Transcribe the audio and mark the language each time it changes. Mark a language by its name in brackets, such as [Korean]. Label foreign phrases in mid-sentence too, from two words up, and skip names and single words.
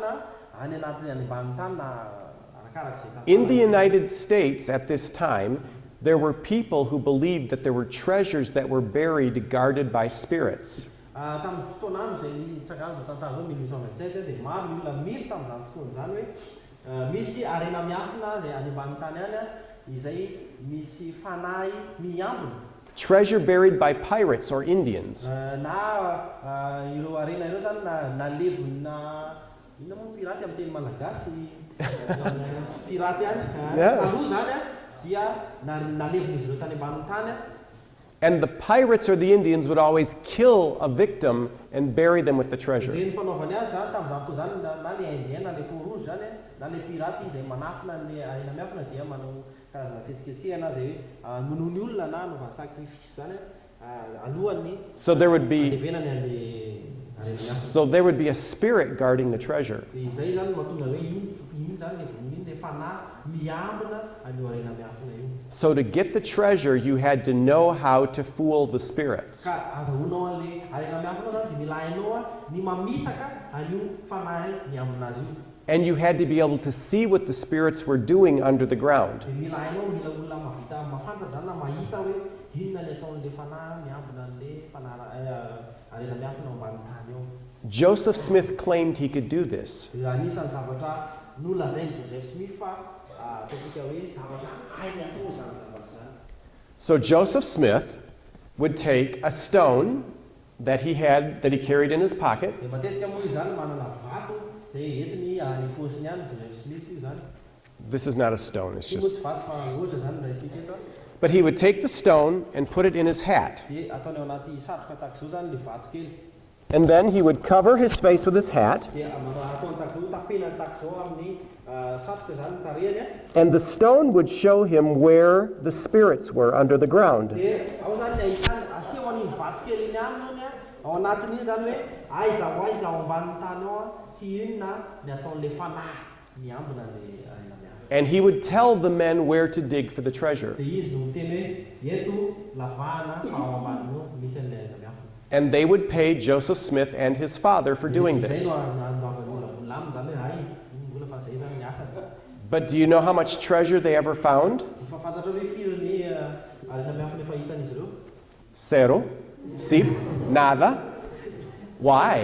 [English] In the United States at this time, there were people who believed that there were treasures that were buried guarded by spirits. [Malagasy] Tamin'ny fotoana andro izay tragazo tantara zao 1827 dia maro ny olona mily tamin'izany fotoana izany hoe misy arena miafina izay any ambany tany any izay misy fanahy miambina. [English] Treasure buried by pirates or Indians. [Malagasy] Na ireo arena ireo zany nalevina ina moa piraty amin'ny teny malagasy piraty any taloha zany dia nalevina izy ireo tany ambany tany. [English] And the pirates or the Indians would always kill a victim and bury them with the treasure. [Malagasy] Ny fanaovany azy zany tamin'izany fotoana zany na le indien na le porozy zany na le piraty izay manafina ny arena miafina dia manao karazana fetsiketsehana zay monony olona na anaovana sacrifice zany alohan'ny [English] So there would be [Malagasy] adevenany an'le arena miafina. [English] So there would be a spirit guarding the treasure. [Malagasy] Izay zany mahatonga hoe iny zany le voniny le fanahy miambina an'io arena miafina io. [English] So to get the treasure, you had to know how to fool the spirits. [Malagasy] Ka azahoanao an'le arena miafina zany dia mila hainao ny mamitaka an'io fanahy miambina azy io. [English] And you had to be able to see what the spirits were doing under the ground. [Malagasy] Dia mila hainao mila olona mavita mafantatra zany na mahita hoe inona le ataon'le fanahy miambina an'le arena miafina ao ambany tany ao. [English] Joseph Smith claimed he could do this. [Malagasy] Anisan'ny zavatra nolazainy Joseph Smith fa ataontsika hoe zavatra hainy atao zany zavatra zany. [English] So Joseph Smith would take a stone that he carried in his pocket, [Malagasy] Dia matetika moa izy zany manana vato zay entiny any paosiny any Joseph Smith io zany. [English] this is not a stone, it's [Malagasy] Io moa [English] just, [Malagasy] tsy vato fa ohatra zany raha isika eto. [English] but he would take the stone and put it in his hat. [Malagasy] Dia ataony ao anaty satroka tahaka izao zany le vato kely. [English] And then he would cover his face with his hat, [Malagasy] Dia ataony tahaka izao tapenany tahaka izao amin'ny satroka zany tarehany [English] and the stone would show him where the spirits were under the ground. [Malagasy] Dia ao zany ny ahitany aseho an'iny vato kely iny aminy ao anatin'iny zany hoe aiza ho aiza ao ambanin'ny tany ao sy inona ny ataon'le fanahy miambina le arena miafina. [English] And he would tell the men where to dig for the treasure. [Malagasy] Dia izy no miteny hoe eto lavahana fa ao ambaniny ao misy an'le arena miafina. [English] And they would pay Joseph Smith and his father for doing [Malagasy] Izay [English] this. [Malagasy] no anaovan'ny olona volaminy zany hoe hay olona fa zay zany ny asany. [English] But do you know how much treasure they ever found? [Malagasy] Fa fantatra hoe firy ny arena miafina efa hitan'izy ireo? [English] Zero. See? Nada. Why?